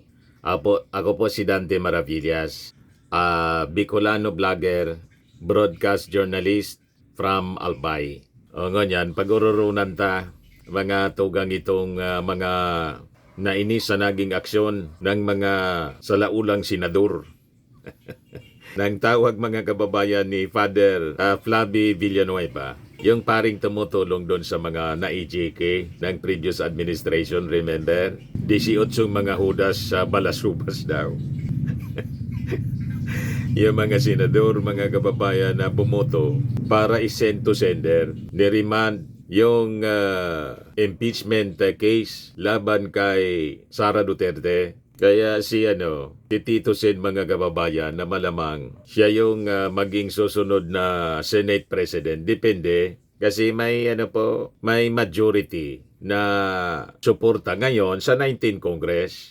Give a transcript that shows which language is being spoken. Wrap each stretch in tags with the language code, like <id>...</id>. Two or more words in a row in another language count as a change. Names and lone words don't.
<tl>Ako po si Dante Maravillas,</tl> <en>Bicolano vlogger, broadcast journalist from Albay.</en> <bik>O nganyan, pag-ururunan ta, mga tugang itong mga nainis sa naging aksyon ng mga salaulang senador.</bik> <tl>Nang tawag mga kababayan ni Father Flavi Villanueva, yung paring tumutulong doon sa mga na-EJK ng</tl> <en>previous administration, remember?</en> <tl>18 mga hudas sa balasubas daw. Yung mga senador, mga kababayan na bumoto para i-</tl> <en>send to sender,</en> <tl>ni-remand yung</tl> <en>impeachment case</en> <tl>laban kay Sara Duterte. Kaya si Tito Sen mga kababayan na malamang siya yung maging susunod na Senate President. Depende kasi may majority na suporta ngayon sa 19th Congress.</tl>